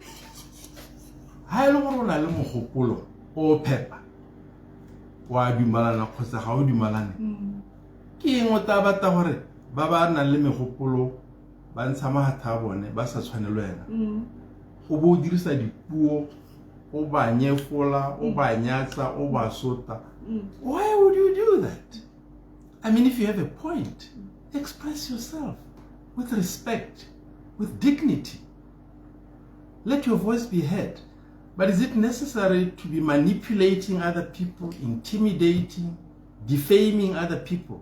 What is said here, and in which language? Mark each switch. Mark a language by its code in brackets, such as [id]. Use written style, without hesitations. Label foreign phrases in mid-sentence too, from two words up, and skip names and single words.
[tn] ha ile gore o na le mogopolo o phepa wa dumalana kgotsa ga o dumalane ke eng o tla batla gore ba nang le megopolo ba ntsha mahatha a bone ba sa tshwanelo wena o bo dirisa dipuo o ba nyefola o ba nyatsa o ba sota. [en] Why would you do that? I mean, if you have a point, express yourself with respect, with dignity. Let your voice be heard. But is it necessary to be manipulating other people, intimidating, defaming other people?